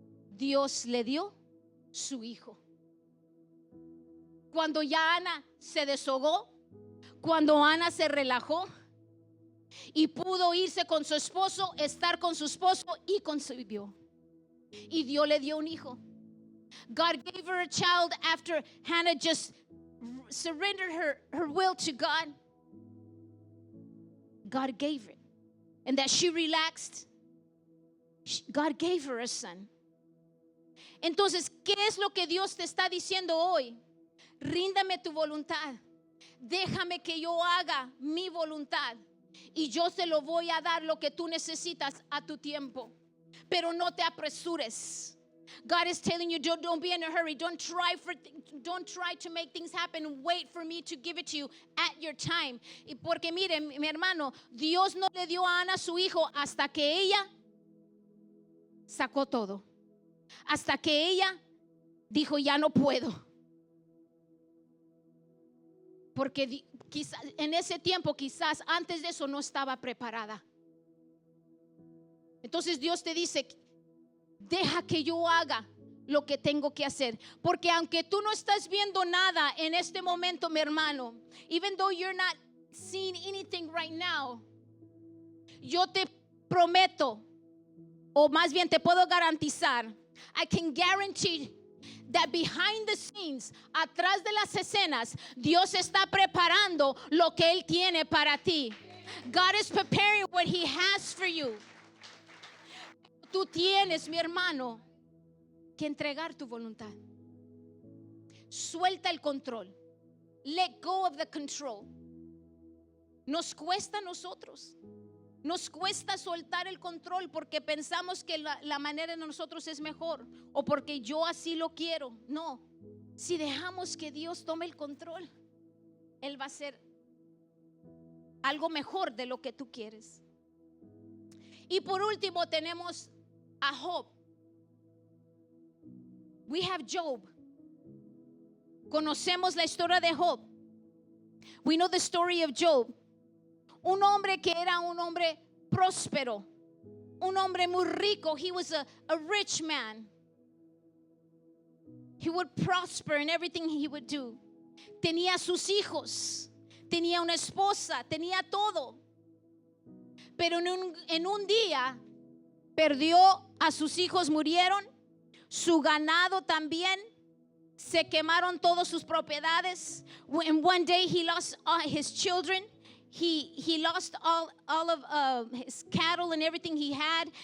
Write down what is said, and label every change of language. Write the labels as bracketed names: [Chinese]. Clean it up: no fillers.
[Spanish] Dios le dio su hijo. Cuando ya Ana se deshogó, cuando Ana se relajó y pudo irse con su esposo, estar con su esposo, y concibió. Y Dios le dio un hijo. [English] God gave her a child after Hannah just surrendered her will to God. God gave it. And that she relaxed, God gave her a son. [Spanish] Entonces, ¿qué es lo que Dios te está diciendo hoy? Ríndame tu voluntad. Déjame que yo haga mi voluntad. Y yo te lo voy a dar lo que tú necesitas a tu tiempo. Pero no te apresures. [English] God is telling you, don't be in a hurry. Don't try to make things happen. Wait for me to give it to you at your time. [Spanish] Y porque mire, mi hermano, Dios no le dio a Ana su hijo hasta que ella sacó todo. Hasta que ella dijo, ya no puedo. Porque quizás en ese tiempo, quizás antes de eso no estaba preparada. Entonces Dios te dice, deja que yo haga lo que tengo que hacer. Porque aunque tú no estás viendo nada en este momento, mi hermano, [English] even though you're not seeing anything right now, [Spanish] yo te prometo, o más bien te puedo garantizar, [English] I can guarantee that behind the scenes, [Spanish] atrás de las escenas, Dios está preparando lo que Él tiene para ti. [English] God is preparing what He has for you. [Spanish] Tú tienes, mi hermano, que entregar tu voluntad. Suelta el control. [English] Let go of the control. [Spanish] Nos cuesta a nosotros. Nos cuesta soltar el control porque pensamos que la manera de nosotros es mejor o porque yo así lo quiero. No, si dejamos que Dios tome el control, Él va a hacer algo mejor de lo que tú quieres. Y por último tenemos a Job. [English] We have Job. [Spanish] Conocemos la historia de Job. [English] We know the story of Job. [Spanish] Un hombre que era un hombre próspero, un hombre muy rico. [English] He was a rich man. He would prosper in everything he would do. [Spanish] Tenía sus hijos, tenía una esposa, tenía todo. Pero en un día perdió a sus hijos, murieron, su ganado también, se quemaron todas sus propiedades. [English] In one day he lost all his children. He lost all of his cattle and everything he had.